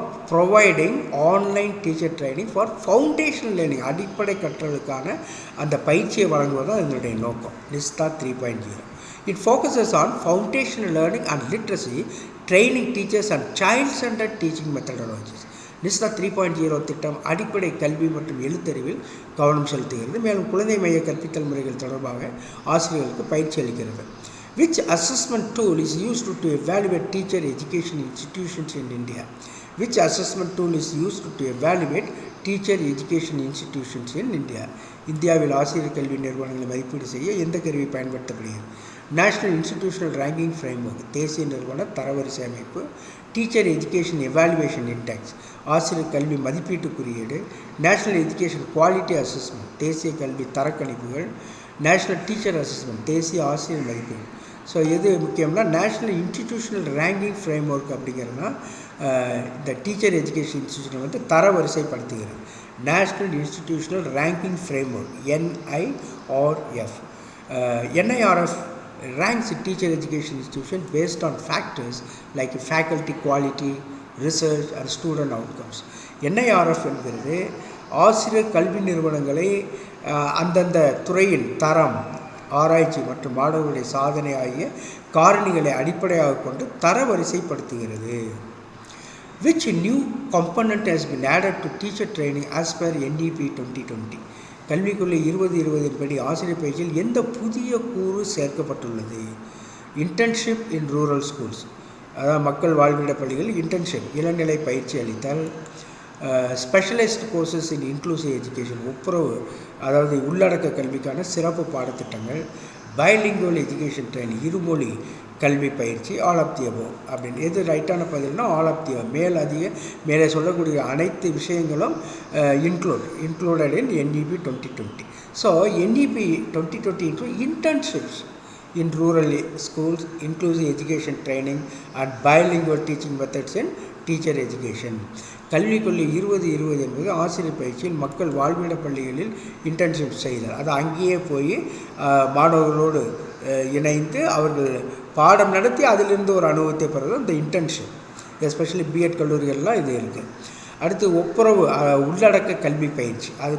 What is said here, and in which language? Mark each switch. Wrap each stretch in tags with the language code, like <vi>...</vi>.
<en>providing online teacher training for foundational learning,</en> <ta>அடிப்படை கற்றலுக்கான அந்த பயிற்சியை வழங்குவதுதான் இதனுடைய நோக்கம். நிஷ்தா 3.0.</ta> <en>It focuses on foundational learning and literacy, training teachers and child-centered teaching methodologies.</en> <ta>நிஷ்தா 3.0 திட்டம் அடிப்படை கல்வி மற்றும் எழுத்தறிவில் கவனம் செலுத்துகிறது. மேலும் குழந்தை மைய கற்பித்தல் முறைகள் தொடர்பாக ஆசிரியர்களுக்கு பயிற்சி அளிக்கிறது.</ta> <en>Which assessment tool is used to evaluate teacher education institutions in India? Which assessment tool is used to evaluate teacher education institutions in India?</en> <ta>இந்தியாவில் ஆசிரியர் கல்வி நிறுவனங்களை மதிப்பீடு செய்ய எந்த கருவி பயன்படுத்தப்படுகிறது? நேஷனல் இன்ஸ்டிடியூஷனல் ரேங்கிங் ஃப்ரேம்வொர்க், தேசிய நிறுவன தரவரிசை அமைப்பு. டீச்சர் எஜுகேஷன் எவாலுவேஷன் இண்டெக்ஸ், ஆசிரியர் கல்வி மதிப்பீட்டு குறியீடு. நேஷனல் எஜுகேஷன் குவாலிட்டி அசஸ்மெண்ட், தேசிய கல்வி தரக்கணிப்புகள். நேஷனல் டீச்சர் அசஸ்மெண்ட், தேசிய ஆசிரியர் மதிப்பீடு. ஸோ எது முக்கியம்னா நேஷ்னல் இன்ஸ்டிடியூஷனல் ரேங்கிங் ஃப்ரேம்வொர்க் அப்படிங்கிறதுனா இந்த teacher education இன்ஸ்டிடியூஷனை தரவரிசைப்படுத்துகிறது. National institutional ranking framework NIRF.</ta> <en>NIRF ranks teacher education institutions based on factors like faculty quality, research and student outcomes.</en> <ta>NIRF என்கிறது ஆசிரியர் கல்வி நிறுவனங்களை அந்தந்த துறையின் தரம், ஆராய்ச்சி மற்றும் மாணவர்களுடைய சாதனை ஆகிய காரணிகளை அடிப்படையாக கொண்டு தரவரிசைப்படுத்துகிறது.</ta> <en>Which new component has been added to teacher training as per NEP 2020?</en> <ta>கல்விக்குள்ளே 2020 படி ஆசிரியர் பயிற்சியில் எந்த புதிய கூறு சேர்க்கப்பட்டுள்ளது?</ta> <en>internship in rural schools,</en> <ta>அதாவது மக்கள் வாழ்விட பள்ளிகள் இன்டர்ன்ஷிப் இளநிலை பயிற்சி அளித்தல்.</ta> <en>specialised courses in inclusive education,</en> <ta>ஒப்புரவு அதாவது உள்ளடக்க கல்விக்கான சிறப்பு பாடத்திட்டங்கள்.</ta> <en>bilingual education training,</en> <ta>இருமொழி கல்வி பயிற்சி.</ta> <en>all of the above</en> <ta>அப்படின்னு எது ரைட்டான பதில்னா ஆல் ஆஃப் தி அபோவ். மேலே சொல்லக்கூடிய அனைத்து விஷயங்களும்</ta> <en>Included in NEP 2020. So NEP 2020 include internships in rural schools, inclusive education training and bilingual teaching methods in teacher education.</en> <ta>கல்விக்கொல்லி 2020 என்பது ஆசிரியர் பயிற்சியில் மக்கள் வாழ்விட பள்ளிகளில் இன்டர்ன்ஷிப் செய்தல். அது அங்கேயே போய் மாணவர்களோடு இணைந்து அவர்கள் பாடம் நடத்தி அதிலிருந்து ஒரு அனுபவத்தை பெறுறது இந்த இன்டர்ன்ஷிப். எஸ்பெஷலி பிஎட் கல்லூரிகள்லாம் இது இருக்குது. அடுத்து ஒப்புரவு உள்ளடக்க கல்வி பயிற்சி.</ta>